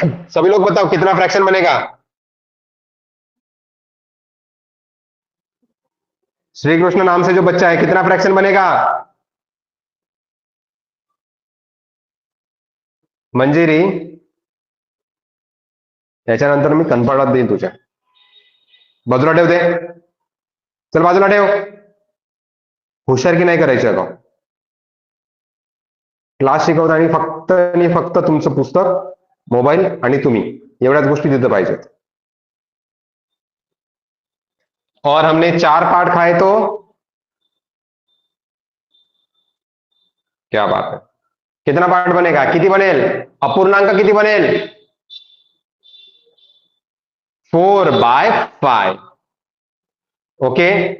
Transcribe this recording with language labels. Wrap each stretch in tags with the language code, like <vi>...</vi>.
<hi>सभी लोग बताओ कितना फ्रैक्शन बनेगा? श्री कृष्ण नाम से जो बच्चा है, कितना फ्रैक्शन बनेगा?</hi> <mr>मंजिरी, याच्यानंतर मी कनफाडात देईन तुझ्या, बाजूला ठेव दे, चल बाजूला ठेव. हुशारकी नाही करायची आता. क्लास शिकवताना फक्त आणि फक्त तुमचं पुस्तक, मोबाईल आणि तुम्ही, एवढ्याच गोष्टी तिथं पाहिजेत.</mr> <hi>और हमने 4 पार्ट खाए तो क्या बात है, कितना पार्ट बनेगा?</hi> <mr>किती बनेल? अपूर्णांक किती बनेल? 4/5. ओके.</mr>